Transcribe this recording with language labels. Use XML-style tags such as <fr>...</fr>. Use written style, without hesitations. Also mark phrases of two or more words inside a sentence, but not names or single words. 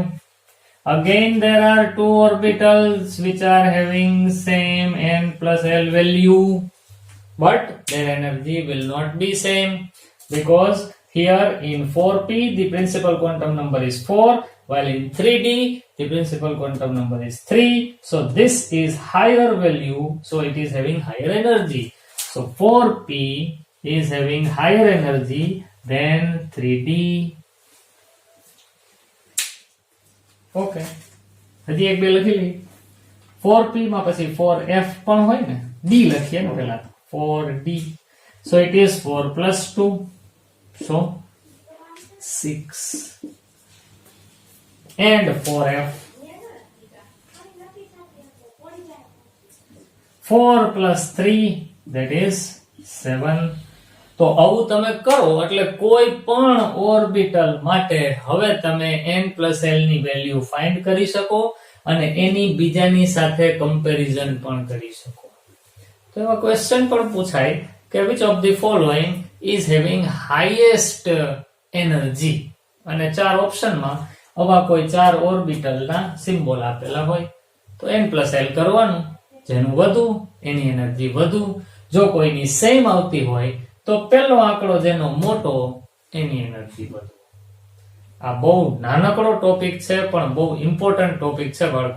<en>Again there are two orbitals which are having same n plus l value, but their energy will not be same, because here in 4p the principal quantum number is 4, while in 3d the principal quantum number is 3. So this is higher value, so it is having higher energy. So 4p is having higher energy than 3d.</en> <gu>Okay. હજી એક બે લખી લઈએ. 4p માં પછી 4f પણ હોય ને, d લખીએ ને પહેલા, 4d.</gu> <en>So it is 4 plus 2, so 6. And 4f. 4 plus 3, that is 7.</en> <gu>તો આવું તમે કરો એટલે કોઈ પણ ઓર્બિટલ માટે હવે તમે</gu> <en>n plus l</en> <gu>ની</gu> <en>value find</en> <gu>કરી શકો અને એની બીજાની સાથે કમ્પેરિઝન પણ કરી શકો. તો એવા ક્વેશ્ચન પણ પૂછાય કે</gu> <en>which of the following is having highest energy,</en> <gu>અને ચાર ઓપ્શનમાં આવા કોઈ ચાર ઓર્બિટલના સિમ્બોલ આપેલા હોય તો</gu> <en>n plus l</en> <gu>કરવાનું, જેનું વધુ એની એનર્જી વધુ. જો કોઈની સેમ આવતી હોય તો પહેલો આંકડો જેનો મોટો એની એનર્જી વધુ. આ બહુ નાનકડો ટોપિક છે પણ બહુ</gu> <en>important topic</en> <gu>છે બાળકો.</gu>